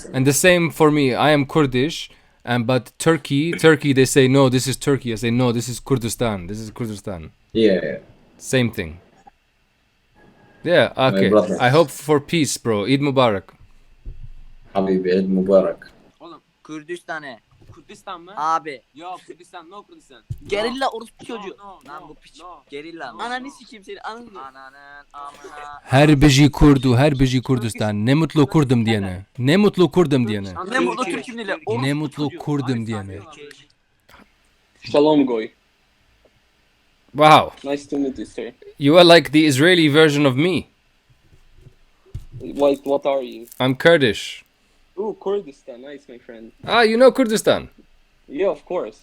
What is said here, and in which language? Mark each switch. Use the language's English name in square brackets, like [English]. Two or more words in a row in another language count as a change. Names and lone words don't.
[English] And the same for me. I am Kurdish, but Turkey. They say no. This is Turkey. I say no. This is Kurdistan. This is Kurdistan. Yeah. Same thing. Yeah. Okay. brother. I hope for peace, bro. [Arabic] عيد مبارك. حبيبي، عيد مبارك. [Turkish] Oğlum Kürdistan'e. Kurdistan mı? Abi. Yok Kurdistan, no Kurdistan. Gerilla orospu çocuğu. [English] No, [Turkish] Lan bu piç. [English] no. [Turkish] Gerilla. Ananı sikeyim seni. Ananın amına. [Kurdish] Her biji Kurdu, her biji Kurdistan. [Turkish] Ne mutlu Kurdum diyene. Ne mutlu Kurdum diyene. Ne mutlu Türk'üm dile. Ne mutlu Kurdum diyene. [Hebrew] שלום גוי. [English] Wow. Nice to meet you, sir. You are like the Israeli version of me. What are you? I'm Kurdish. Ooh, Kurdistan. Nice, my friend. You know Kurdistan. Yeah, of course.